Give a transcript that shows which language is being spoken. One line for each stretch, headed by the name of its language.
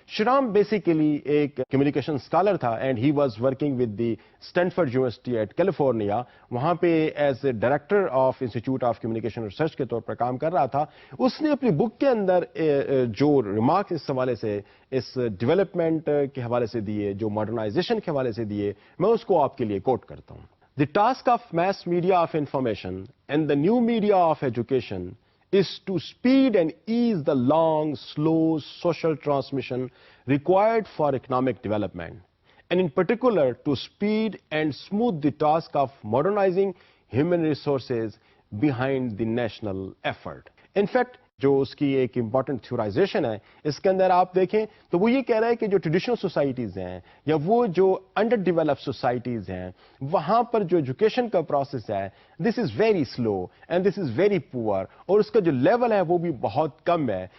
Urdu: شرام basically ایک communication scholar تھا
English: And he was working with the Stanford University at California.
Urdu: وہاں پہ as a director of institute of communication research کے طور پر کام کر رہا تھا. اس نے اپنی بک کے اندر جو ریمارکس اس حوالے سے اس ڈیولپمنٹ کے حوالے سے دیے, جو ماڈرنائزیشن کے حوالے سے دیے, میں اس کو آپ کے لیے کوٹ کرتا ہوں.
English: The task of mass media of information and the new media of education is to speed and ease the long, slow social transmission required for economic development, and in particular to speed and smooth the task of modernizing human resources behind the national effort.
Urdu: In fact, جو اس کی ایک important تھیورائزیشن ہے اس کے اندر آپ دیکھیں تو وہ یہ کہہ رہا ہے کہ جو ٹریڈیشنل سوسائٹیز ہیں یا وہ جو انڈر ڈیولپ سوسائٹیز ہیں وہاں پر جو ایجوکیشن کا پروسیس ہے
English: this is very slow and this is very poor
Urdu: اور اس کا جو لیول ہے وہ بھی بہت کم ہے.